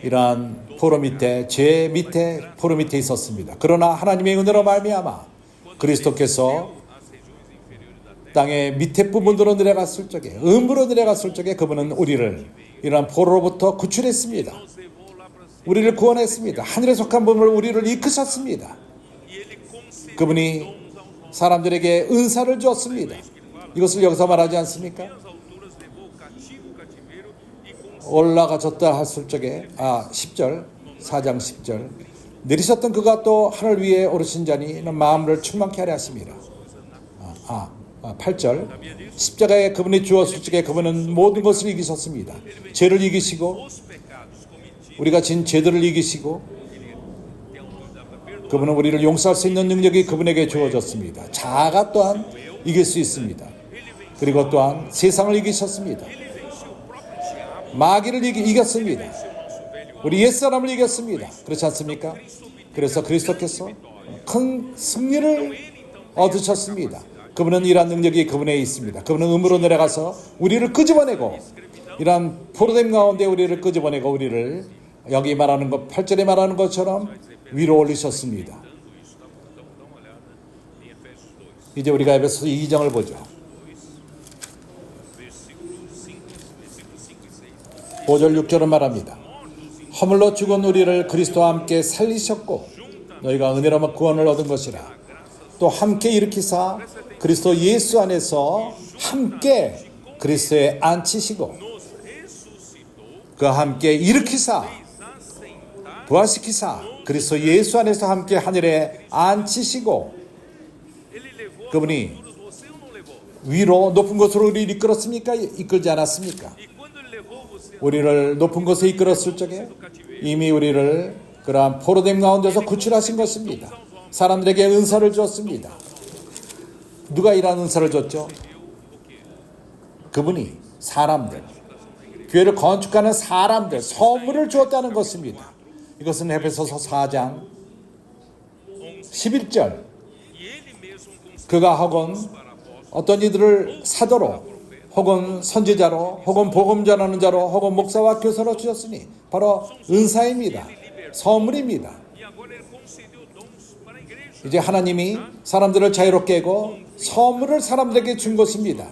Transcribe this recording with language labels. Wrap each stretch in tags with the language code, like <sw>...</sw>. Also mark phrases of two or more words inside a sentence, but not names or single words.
<ko>이러한 포로 밑에 죄 밑에 포로 밑에 있었습니다. 그러나 하나님의 은혜로 말미암아 그리스도께서</ko> <pt>As regiões inferiores da terra.</pt> <ko>땅의 밑에 부분으로 내려갔을 적에 음부로 내려갔을 적에 그분은 우리를 이러한 포로로부터 구출했습니다.</ko> <pt>Nos levou lá para cima.</pt> <ko>우리를 구원했습니다. 하늘에 속한 분을 우리를 이끄셨습니다.</ko> <pt>E ele concedeu</pt> <ko>그분이</ko> <pt>dons aos homens.</pt> <ko>사람들에게 은사를 주었습니다. 이것을 여기서 말하지 않습니까?</ko> <pt>Nas alturas levou o cativo, o cativeiro e concedeu</pt> <ko>올라가셨다 했을 적에 10절 4장 10절 내리셨던 그가 또 하늘 위에 오르신 자니 마음을 충만케 하려 하십니다. 8절 십자가에 그분이 주었을 적에 그분은 모든 것을 이기셨습니다. 죄를 이기시고</ko> <pt>os pecados cometidos.</pt> <ko>우리가 진 죄들을 이기시고</ko> <pt>Tem autoridade para perdoar.</pt> <ko>그분은 우리를 용서할 수 있는 능력이 그분에게 주어졌습니다. 자아가 또한 이길 수 있습니다. 그리고 또한 세상을 이기셨습니다.</ko> <pt>Ele venceu o próprio diabo.</pt> <ko>마귀를 이겼습니다.</ko> <pt>Venceu o nosso velho</pt> <ko>우리 옛사람을 이겼습니다. 그렇지 않습니까? 그래서 그리스도께서 큰 승리를 얻으셨습니다. 그분은 이러한 능력이 그분에 있습니다. 그분은 음으로 내려가서 우리를 끄집어내고 이러한 포로됨 가운데 우리를 끄집어내고 우리를 여기 말하는 것 8절에 말하는 것처럼 위로 올리셨습니다.</ko> <pt>dando isso. Dá uma olhada em Efésios 2,</pt> <ko>이제 우리가 에베소서 2장을 보죠.</ko> <pt>versículo 5 e 6.</pt> <ko>5절 6절은 말합니다. 허물로 죽은 우리를 그리스도와 함께 살리셨고 너희가 은혜로 구원을 얻은 것이라. 또 함께 일으키사 그리스도 예수 안에서 함께 그리스도에 앉히시고</ko> <pt>Nos ressuscitou</pt> <ko>그와 함께 일으키사</ko> <pt>assentar</pt> <ko>부활시키사 그리스도 예수 안에서 함께 하늘에 앉히시고</ko> <pt>ele levou</pt> <ko>그분이</ko> <pt>as alturas, você ou não levou?</pt> <ko>위로 높은 곳으로 우리를 이끌었습니까? 이끌지 않았습니까?</ko> <pt>E quando ele levou você</pt> <ko>우리를 높은 곳에 이끌었을 적에 이미 우리를 그러한 포로됨 가운데서 구출하신 것입니다. 사람들에게 은사를 줬습니다. 누가 이러한 은사를 줬죠? 그분이 사람들, 교회를 건축하는 사람들, 선물을 주었다는 것입니다. 이것은 에베소서 4장 11절.</ko> <pt>e ele mesmo concedeu</pt> <ko>그가 혹은</ko> <pt>para apóstolos,</pt> <ko>어떤 이들을 사도로 혹은 선지자로 혹은 복음 전하는 자로 혹은 목사와 교사로 주셨으니 바로 은사입니다. 선물입니다.</ko> <pt>e agora ele concedeu dons para a igreja.</pt> <ko>이제 하나님이 사람들을 자유롭게 하고 선물을 사람들에게 준 것입니다.</ko>